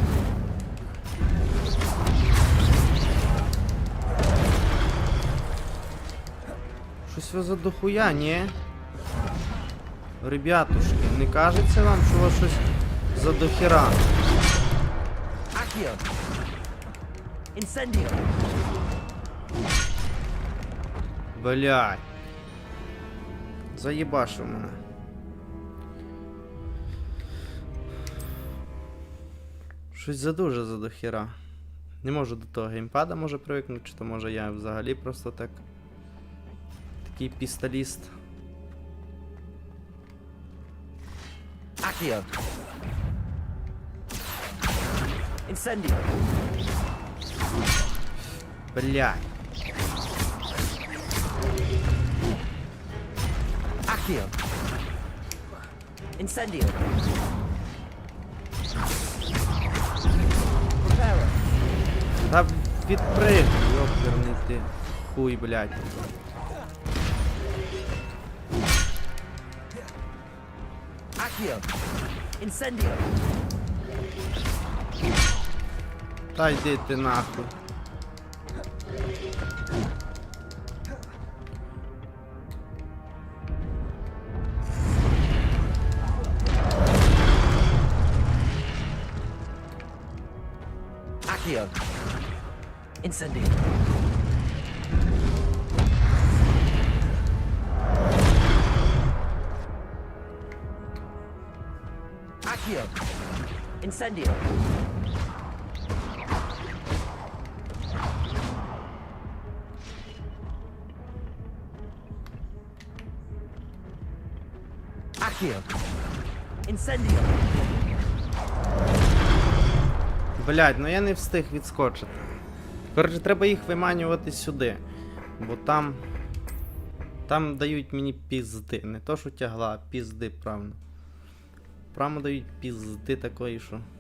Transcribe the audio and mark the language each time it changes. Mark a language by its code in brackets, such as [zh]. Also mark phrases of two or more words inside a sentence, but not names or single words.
[uk] Щось ви за дохуя, ні? Ребятушки, не кажеться вам, що у вас щось за дохера? Accio. Incendio. Блядь. Заєбашив мене. Щось задуже за дохера. Не можу до того геймпада може привикнути, чи то може я взагалі просто так. Такий пістоліст. Accio. Incendio. Блядь. Accio. Incendio. Та відприг, йоперний ти. Хуй, блядь. Accio. Incendio. Та йди ти нахуй. Accio. Incendio. Accio. Incendio. Accio. Incendio. Блядь, ну я не встиг відскочити. Коротше, треба їх виманювати сюди. Бо там... Там дають мені пізди. Не то, що тягла, а пізди, правильно. Прямо дають пізди такої, що...